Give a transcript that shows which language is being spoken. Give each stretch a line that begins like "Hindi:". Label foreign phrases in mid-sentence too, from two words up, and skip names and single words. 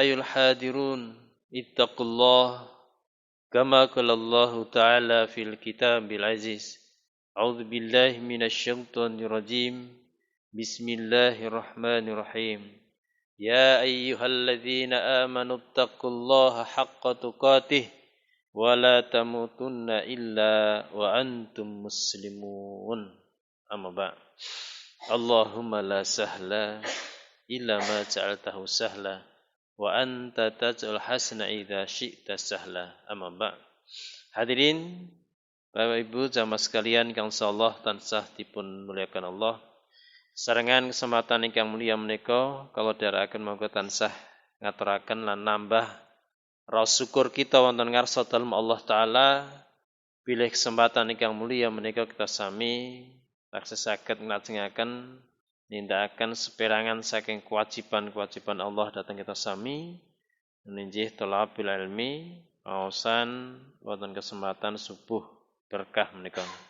Arabic: أيها الحاضرون اتقوا الله كما قال الله تعالى في الكتاب العزيز أعوذ بالله من الشيطان الرجيم بسم الله الرحمن الرحيم يا أيها الذين آمنوا اتقوا الله حق تقاته ولا تموتن إلا وأنتم مسلمون. أما بعد'. اللهم لا سهل إلا ما جعلته سهلا وأنت تجعل حسنا إذا شئت سهلا. Amma ba'.
Javanese: Hadirin Bapak Ibu jamaah sekalian kang insyaallah tansah dipun muliakan Allah. Sarengan kesempatan ingkang mulia menika kalau dherekaken monggo tansah ngaturaken lan nambah rasa syukur kita wonten ngarsa dalem Allah Ta'ala bilih kesempatan ingkang mulia menika kita sami taksih saged nglajengaken nindakaken seperangan saking kewajiban-kewajiban Allah dhateng kita sami ninjih
Arabic: طلب العلم
Javanese: aosan wonten kesempatan subuh berkah menika.